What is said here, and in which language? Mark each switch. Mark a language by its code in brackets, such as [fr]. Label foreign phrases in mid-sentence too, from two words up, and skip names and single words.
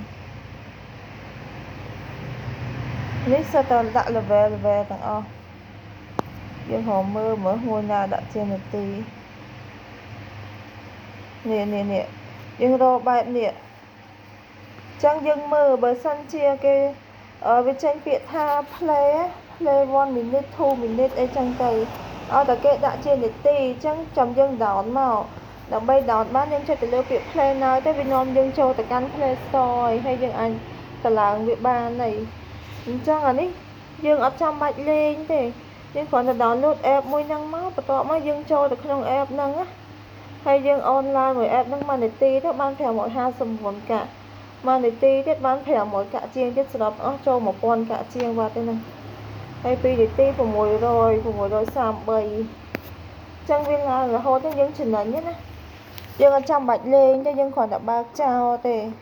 [km] នេះសិតតែដាក់ level ទាំងអស់យើងរកមើលមួយណាដាក់ជានីតិនេះយើងរកបែបនេះចឹងយើងមើលបើសិនជាគេវាចេញពាក្យថា [en] play 1 minute 2 [km] minute អីចឹងទៅឲ្យតែគេដាក់ជានីតិចឹងចាំយើង down មកដើម្បី down បានយើងចុចទៅលើពាក្យ [en] play now [km] ទៅវានាំយើងចូលទៅ កាន់ Play Store ហើយយើងអាចតម្លើងវាបានហើយអញ្ចឹងអានេះយើងអត់ចាំបាច់លេងទេយើងគ្រាន់តែ [en] download app [km] មួយហ្នឹងមកបន្ទាប់មកយើងចូលទៅក្នុង app ហ្នឹងណាហើយយើង online មួយ app ហ្នឹង1នាទីទៅបាន559កាក់1នាទីទៀតបាន500កាក់ជាងទៀតសរុបអស់ចូល1000កាក់ជាងបាត់ទេហ្នឹងហើយ2នាទី633ចឹងវាឡើងរហូតយើងចំណេញណាយើងអត់ចាំបាច់លេងទេយើងគ្រាន់តែបើកចោលទេ